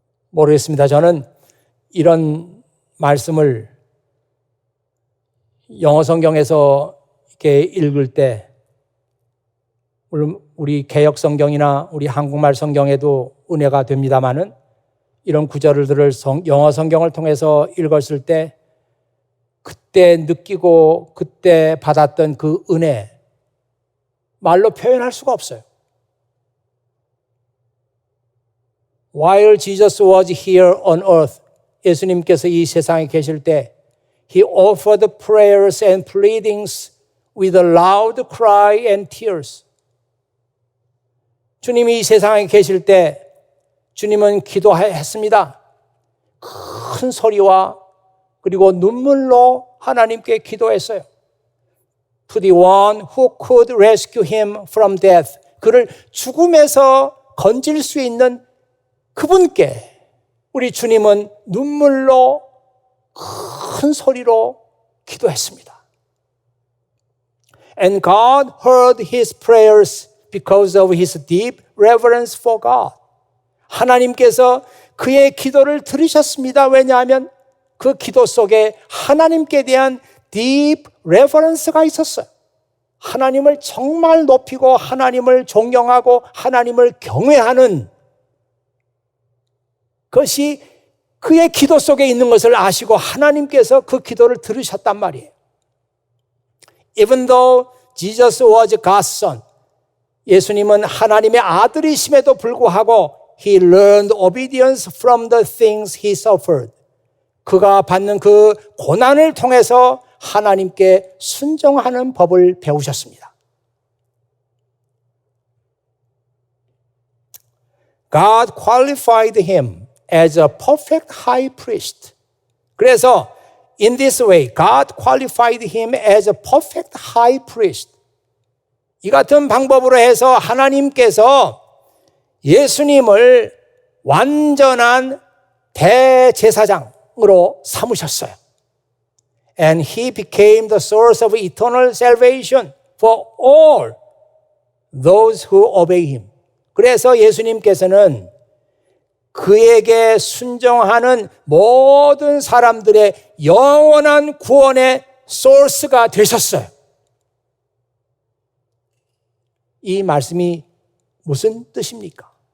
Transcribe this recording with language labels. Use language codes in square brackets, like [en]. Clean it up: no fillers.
[ko] 모르겠습니다. 저는 이런 말씀을 영어 성경에서 이렇게 읽을 때, 물론 우리 개역 성경이나 우리 한국말 성경에도 은혜가 됩니다마는 이런 구절들을 영어 성경을 통해서 읽었을 때 그때 느끼고 그때 받았던 그 은혜 말로 표현할 수가 없어요. [en] While Jesus was here on earth, [ko] 예수님께서 이 세상에 계실 때 [en] He offered prayers and pleadings with a loud cry and tears. [ko] 주님이 이 세상에 계실 때 주님은 기도했습니다. 큰 소리와 그리고 눈물로 하나님께 기도했어요. [en] To the one who could rescue him from death. [ko] 그를 죽음에서 건질 수 있는 그분께 우리 주님은 눈물로 큰 소리로 기도했습니다. [en] And God heard his prayers because of his deep reverence for God. [ko] 하나님께서 그의 기도를 들으셨습니다. 왜냐하면 그 기도 속에 하나님께 대한 [en] deep reverence [ko] 가 있었어요. 하나님을 정말 높이고 하나님을 존경하고 하나님을 경외하는 그것이 그의 기도 속에 있는 것을 아시고 하나님께서 그 기도를 들으셨단 말이에요. [en] Even though Jesus was God's son, [ko] 예수님은 하나님의 아들이심에도 불구하고 [en] He learned obedience from the things He suffered. [ko] 그가 받는 그 고난을 통해서 하나님께 순종하는 법을 배우셨습니다. [en] God qualified him as a perfect high priest. [ko] 그래서 [en] in this way, God qualified him as a perfect high priest. [ko] 이 같은 방법으로 해서 하나님께서 예수님을 완전한 대제사장으로 삼으셨어요. [en] And he became the source of eternal salvation for all those who obey him. [ko] 그래서 예수님께서는 그에게 순종하는 모든 사람들의 영원한 구원의 소스가 되셨어요. 이 말씀이 무슨 뜻입니까?